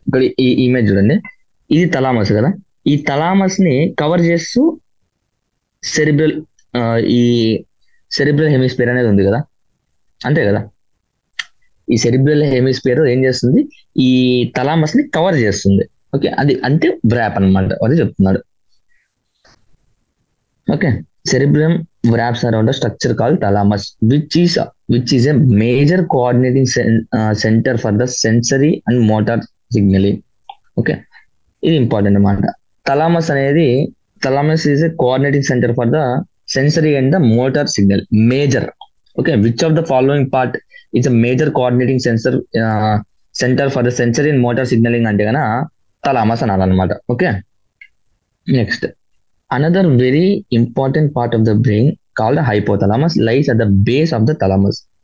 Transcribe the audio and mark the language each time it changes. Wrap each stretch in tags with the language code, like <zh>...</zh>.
<te>ఇక్కడ ఈ ఇమేజ్ చూడండి, ఇది థలామస్ కదా, ఈ థలామస్ ని కవర్ చేస్తూ సెరిబ్రల్ ఈ సెరిబ్రల్ హెమిస్ఫియర్ అనేది ఉంది కదా, అంతే కదా. ఈ సెరిబ్రల్ హెమిస్ఫియర్ ఏం చేస్తుంది? ఈ థలామస్ ని కవర్ చేస్తుంది. ఓకే, అది అంటే వ్రాప్ అన్నమాట, అది చెప్తున్నాడు.</te> <en>Okay, cerebrum wraps around a structure called thalamus, which is a major coordinating center for the sensory and motor signaling. Okay,</en> <te>ఇది ఇంపార్టెంట్ అన్నమాట.</te> <en>Thalamus is a coordinating center for the sensory and the motor signal. Major. Okay, which of the following part is a major coordinating center for the sensory and motor signaling</en> <te>అంటే కన్నా thalamus అనాలన్నమాట.</te> <en>Okay, next another very important part of the brain called the hypothalamus lies at the base of the thalamus.</en>